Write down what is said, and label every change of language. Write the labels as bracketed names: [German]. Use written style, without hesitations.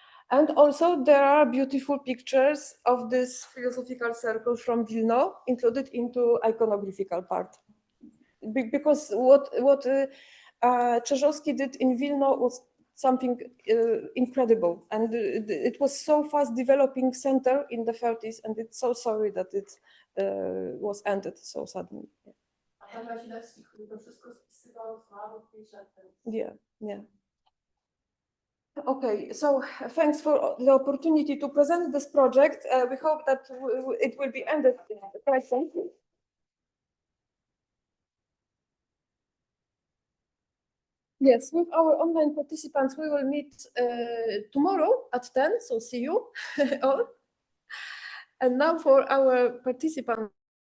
[English] And also there are beautiful pictures of this philosophical circle from Wilno included into iconographical part. Because what Czerzowski did in Wilno was something incredible. And it was so fast developing center in the 30s, and it's so sorry that it was ended so suddenly. [Polish] A pan Wasilewski, który to wszystko spisywał, zmarł 5 lat temu. [English] Yeah, yeah. Okay, so thanks for the opportunity to present this project. We hope that it will be ended quite soon. Yes, with our online participants, we will meet tomorrow at 10, so see you all. And now for our participants.